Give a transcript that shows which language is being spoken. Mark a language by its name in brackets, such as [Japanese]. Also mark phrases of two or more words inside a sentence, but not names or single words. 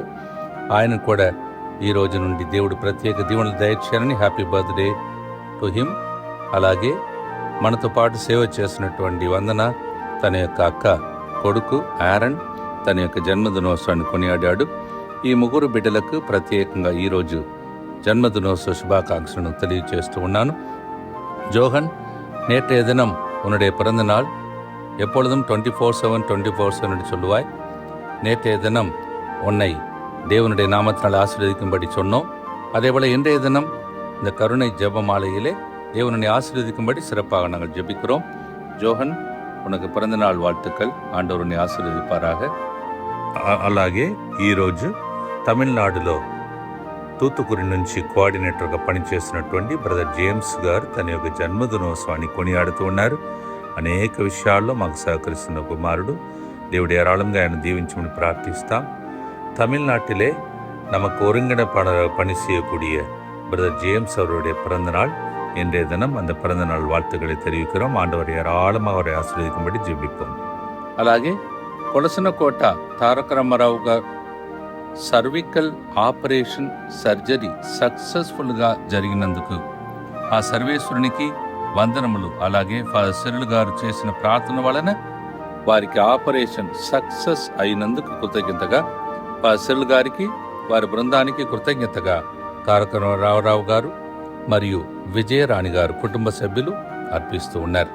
[Telugu] ఆయన కూడా ఈ రోజు నుండి దేవుడు ప్రత్యేక దీవెనలు దయచేయాలని [English] happy birthday to him. [Telugu] అలాగే మనతో పాటు సేవ చేసినటువంటి వందన తన యొక్క అక్క కొడుకు ఆరన్ తన యొక్క జన్మదినోత్సవాన్ని కొనియాడాడు. ఈ 3 బిడ్డలకు ప్రత్యేకంగా ఈరోజు జన్మదినోత్సవ శుభాకాంక్షలను తెలియజేస్తూ ఉన్నాను. [Tamil] ஜோஹன் நேற்றைய தினம் உன்னுடைய பிறந்த நாள், எப்பொழுதும் 24/7 என்று சொல்லுவாய். நேற்றைய தினம் உன்னை தேவனுடைய நாமத்தினால் ஆசீர்வதிக்கும்படி சொன்னோம். அதேபோல இன்றைய தினம் இந்த கருணை ஜெப மாலையிலே தேவனை ஆசீர்வதிக்கும்படி சிறப்பாக நாங்கள் ஜெபிக்கிறோம். ஜோஹன், உனக்கு பிறந்த நாள் வாழ்த்துக்கள். ஆண்டவர் உன்னை ஆசீர்வதிப்பாராக. [Telugu] అలాగే ఈరోజు తమిళనాడులో తూతుకురి నుంచి కోఆర్డినేటర్గా పనిచేస్తున్నటువంటి బ్రదర్ జేమ్స్ గారు తన యొక్క జన్మదినోత్సవాన్ని కొనియాడుతూ ఉన్నారు. అనేక విషయాల్లో మాకు సహకరిస్తున్న కుమారుడు, దేవుడు ఏరాళంగా ఆయన దీవించమని ప్రార్థిస్తాం. [Tamil] தமிழ்நாட்டிலே நமக்கு ஒருங்கிட பணி செய்யக்கூடிய பிரதர் ஜேம்ஸ் அவருடைய பிறந்தநாள் இன்றைய தினம். அந்த பிறந்தநாள் வாழ்த்துக்களை தெரிவிக்கிறோம். ஆண்டவர் ஏராளமாக அவரை ஆசீர்வதிக்கும்படி ஜெபிப்போம். [Telugu] అలాగే కొలసనకోట తారక రామారావు గారు [English] cervical operation surgery [Telugu] సక్సెస్ఫుల్గా జరిగినందుకు ఆ సర్వేశ్వరునికి వందనములు. అలాగే ఫాదర్ సిరిల్ గారు చేసిన ప్రార్థన వలన వారికి [English] operation success [Telugu] అయినందుకు కృతజ్ఞతగా ఫాదర్ సిరిల్ గారికి, వారి బృందానికి కృతజ్ఞతగా తారక రామారావు గారు మరియు విజయరాణి గారు కుటుంబ సభ్యులు అర్పిస్తూ ఉన్నారు.